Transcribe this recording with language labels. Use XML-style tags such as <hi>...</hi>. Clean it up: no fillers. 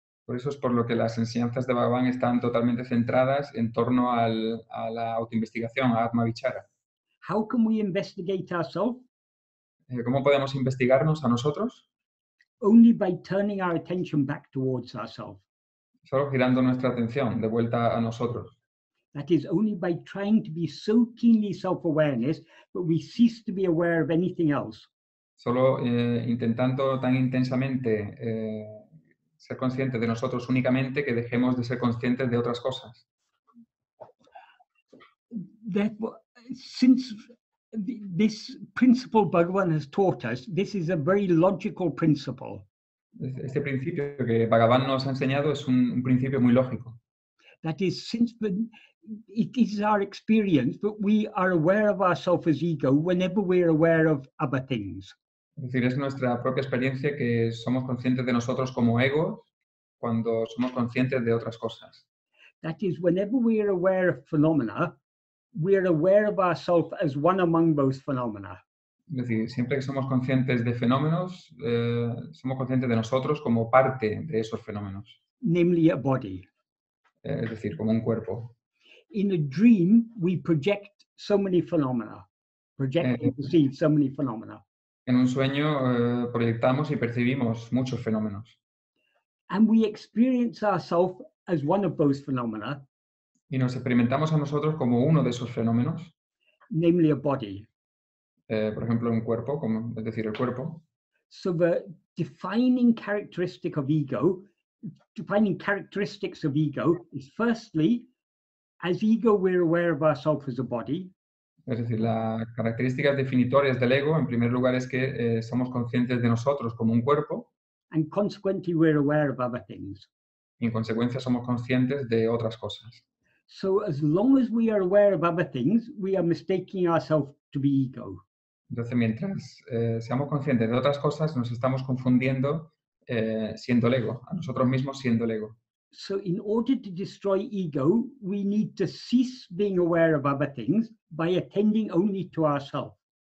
<es>Por eso es por lo que las enseñanzas de Bhagavan están totalmente centradas en torno a la autoinvestigación, a Atma-vichara.</es> <en>How can we investigate ourselves?</en> <es>¿Cómo podemos investigarnos a nosotros?</es> <en>Only by turning our attention back towards ourselves.</en> <es>Solo girando nuestra atención de vuelta a nosotros.</es> <en>That is, only by trying to be so keenly self-awareness, but we cease to be aware of anything else.</en> <es>Solo intentando tan intensamente ser conscientes de nosotros únicamente que dejemos de ser conscientes de otras cosas.</es> <en>Therefore, since this principle Bhagavan has taught us, this is a very logical principle.</en> <es>Este principio que Bhagavan nos ha enseñado es un principio muy lógico.</es> <en>That is, it is our experience that we are aware of ourselves as ego whenever we're aware of other things.</en> <es>Es decir, es nuestra propia experiencia que somos conscientes de nosotros como egos cuando somos conscientes de otras cosas.</es> <en>That is, whenever we're aware of phenomena, we're aware of ourselves as one among those phenomena.</en> <es>Es decir, siempre que somos conscientes de fenómenos, somos conscientes de nosotros como parte de esos fenómenos.</es> <en>namely a body.</en> <es>Es decir, como un cuerpo.</es> <en>In a dream, we project so many phenomena, project Eh, and perceive so many phenomena.</en> <es>En un sueño proyectamos y percibimos muchos fenómenos</es> <en>And we experience ourselves as one of those phenomena,</en> <es>y nos experimentamos a nosotros como uno de esos fenómenos,</es> <en>namely a body.</en> <es>por ejemplo, un cuerpo, es decir, el cuerpo.</es> <en>So the defining characteristic of ego, defining characteristics of ego is firstly, as ego, we're aware of ourselves as a body.</en> <es>Es decir, las características definitorias del ego, en primer lugar, es que somos conscientes de nosotros como un cuerpo</es> <en>And consequently, we're aware of other things.</en> <es>y en consecuencia somos conscientes de otras cosas.</es> <en>So as long as we are aware of other things, we are mistaking ourselves to be ego.</en> <es>Entonces, mientras seamos conscientes de otras cosas, nos estamos confundiendo siendo el ego, a nosotros mismos siendo el ego.</es> <en>So in order to destroy ego, we need to cease being aware of other things by attending only to ourselves.</en>